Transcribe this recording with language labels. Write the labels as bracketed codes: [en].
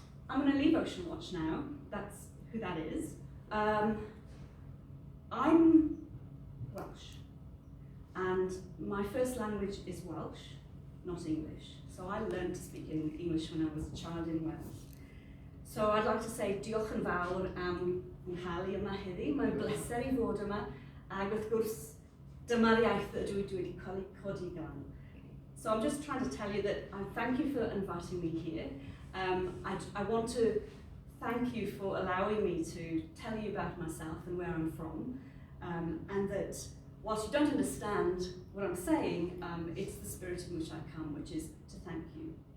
[en] I'm going to leave Ocean Watch now. That's who that is. I'm Welsh, and my first language is Welsh, not English. So I learned to speak in English when I was a child in Wales. So I'd like to say [cy] diolch yn fawr am mwynhau yma heddi. Mae'n bleser I fod yma, ag wrth gwrs dyma'r iaith ydw I wedi codi gan. [en] So I'm just trying to tell you that I thank you for inviting me here. I want to thank you for allowing me to tell you about myself and where I'm from, and that whilst you don't understand what I'm saying, it's the spirit in which I come, which is to thank you.